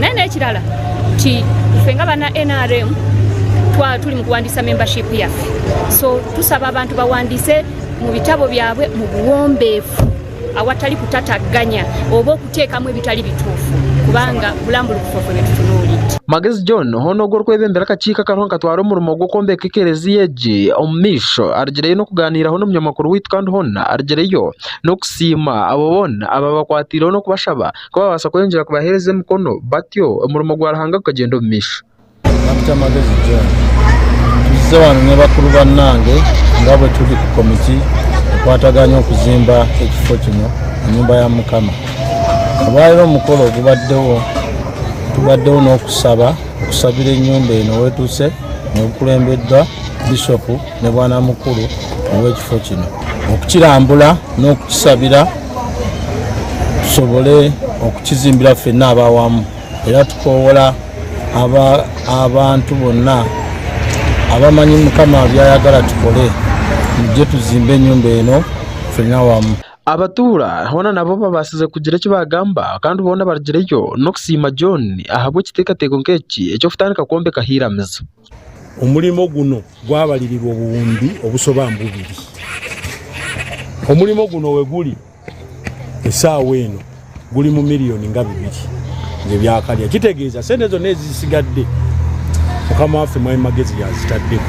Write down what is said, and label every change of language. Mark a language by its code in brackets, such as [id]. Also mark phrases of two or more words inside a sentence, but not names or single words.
[lg] Naye n'ekirala ti ffe nga bana NRM tuli mu kuwandiisa membership yaffe, so tusaba abantu bawandiise mu bitabo byabwe mu buwombeefu awatali kutataganya oba okuteekamu ebitali bituufu kubanga bulambulukufu bwe tutunuulidde. [nyn] Magezi John hono gw'okwebembera akakiiko akaronka katwara omurimo gw'okwombeeka ekereziya egi omu misho arigireyo n'okuganiraho n'omunyamakuru witu kandi hona arigireyo n'okusiima abo bona aba bakwatireho n'okubashaba kuba babaasa kweyongyera kubaheereza emikono batyo omurimo gwa Ruhanga gukagenda omu misho. [lg] Dr. Magezi John tuzze wano ne bakulu bannange nga bwe tuli ku komiti ekwataganya okuzimba ekifo kino ennyumba ya Mukama. Abaayiro omukolo tubaddewo n'okusaba okusabira ennyumba eno wetuuse n'okulembeddwa bishopu ne bwana mukulu ow'ekifo kino okukirambula n'okukisabira tusobole okukizimbira ffenna abawamu era tukoowola abantu bonna abamanyi Mukama byayagala tukole mujje tuzimbe ennyumba eno ffenna wamu. [nyn] Abatuura hona nabo babasize kugira eki bagamba kandi bona barigireyo n'okusiima John ahabwa ekiteekateeko nk'eki eky'okutandika kwombeka hiiramizo. [lg] Omulimo guno gwabalirirwa obuwumbi obusoba mu 2. Omulimo guno we guli essaawa eno guli mu miliyoni nga 2 ebyakalya. Kitegeeza sente zonna ezisigadde mukama waffe Mwami Magezi yazitaddeko.